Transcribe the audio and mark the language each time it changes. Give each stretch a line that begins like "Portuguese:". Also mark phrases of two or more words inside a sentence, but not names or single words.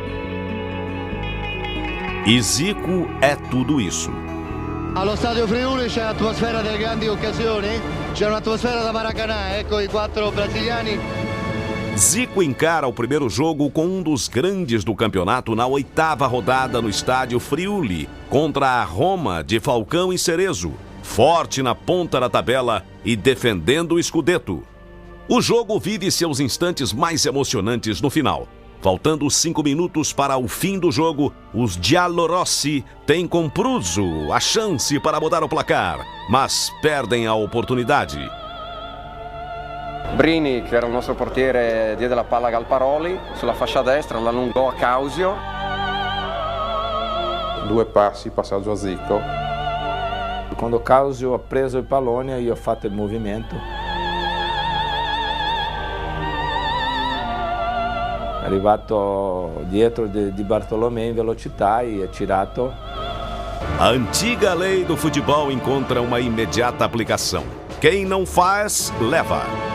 Portuguese: E Zico é tudo isso.
Italian: Allo stadio Friuli c'è un'atmosfera delle grandi occasioni, c'è un'atmosfera da Maracanã, ecco i 4 brasiliani.
Portuguese: Zico encara o primeiro jogo com um dos grandes do campeonato na 8ª rodada no estádio Friuli, contra a Roma de Falcão e Cerezo, forte na ponta da tabela e defendendo o Scudetto. O jogo vive seus instantes mais emocionantes no final. Faltando 5 minutos para o fim do jogo, os Giallorossi têm com Pruzzo a chance para mudar o placar, mas perdem a oportunidade.
Italian: Brini, che era il nostro portiere, diede la palla a Galparoli sulla fascia destra, l'allungò a Causio. 2 passi, passaggio a Zico. Quando Causio ha preso il pallone, io ho fatto il movimento. È arrivato dietro di Bartolomé in velocità e ha tirato.
Portuguese: A antiga lei do futebol encontra uma imediata aplicação. Quem não faz, leva.